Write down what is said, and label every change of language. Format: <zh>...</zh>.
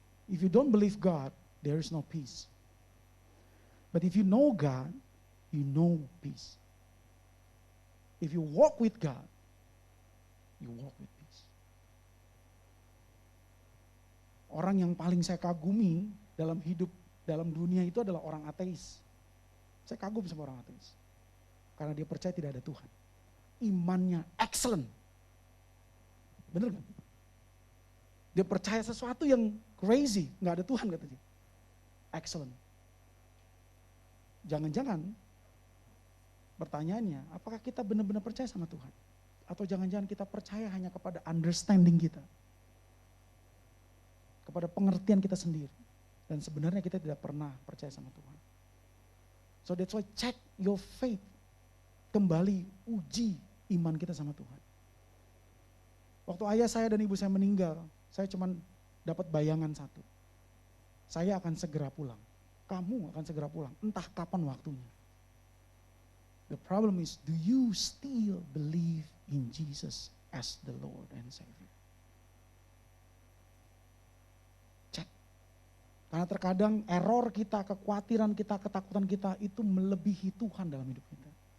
<en>If you don't believe God, there is no peace. But if you know God, you know peace. If you walk with God, you walk with peace.</en> <id>Orang yang paling saya kagumi dalam hidup, dalam dunia itu adalah orang ateis. Saya kagum sama orang ateis. Karena dia percaya tidak ada Tuhan. Imannya excellent. Bener gak? Dia percaya sesuatu yang crazy, gak ada Tuhan katanya. Excellent. Jangan-jangan pertanyaannya, apakah kita benar-benar percaya sama Tuhan? Atau jangan-jangan kita percaya hanya kepada understanding kita? Kepada pengertian kita sendiri. Dan sebenarnya kita tidak pernah percaya sama Tuhan.</id> <en>So that's why check your faith.</en> <id>Kembali uji iman kita sama Tuhan. Waktu ayah saya dan ibu saya meninggal, saya cuma dapat bayangan satu. Saya akan segera pulang. Kamu akan segera pulang, entah kapan waktunya.</id> <en>The problem is, do you still believe in Jesus as the Lord and Savior?</en> <id>Cek. Karena terkadang error kita, kekhawatiran kita, ketakutan kita itu melebihi Tuhan dalam hidup kita.</id>